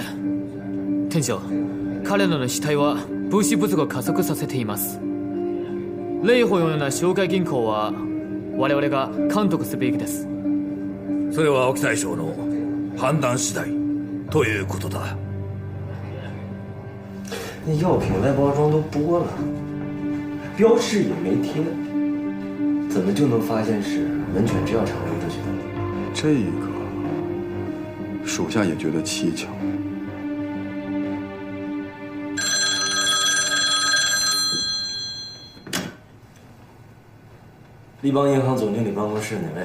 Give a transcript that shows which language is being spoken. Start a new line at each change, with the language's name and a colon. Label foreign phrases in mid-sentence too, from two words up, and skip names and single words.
Japanese: 店長、彼らの死体は物資不足を加速させています。霊宝のような商会銀行は我々が監督すべきです。それは青木大将の判断次第ということだ。
Chinese: 那药品外包装都剥了，标识也没贴，怎么就能发现是文犬制药厂流出去的？这个属下也觉得蹊跷。立邦银行总经理办公室哪位？